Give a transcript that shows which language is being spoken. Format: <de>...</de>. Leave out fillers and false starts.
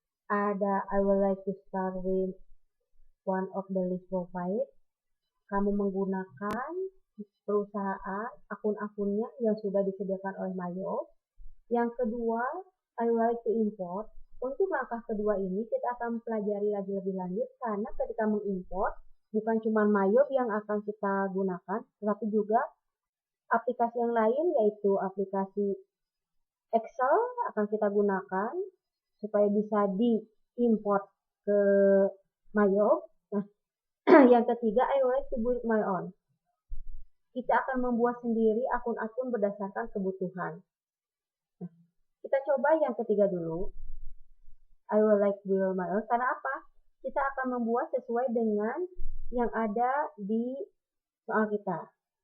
<en>Ada I would like to start with one of the list provided.</en> <id>Kamu menggunakan perusahaan akun-akunnya yang sudah disediakan oleh Mayo. Yang kedua,</id> <en>I would like to import.</en> <id>Untuk langkah kedua ini kita akan pelajari lagi lebih lanjut karena ketika mengimport bukan cuma Mayo yang akan kita gunakan, tetapi juga aplikasi yang lain yaitu aplikasi Excel akan kita gunakan supaya bisa diimport ke Mayo. Nah, yang ketiga,</id> <en>I would like to build my own.</en> <id>Kita akan membuat sendiri akun-akun berdasarkan kebutuhan. Nah, kita coba yang ketiga dulu.</id> <en>I will like build my own.</en> <id>Karena apa? Kita akan membuat sesuai dengan yang ada di soal kita.</id>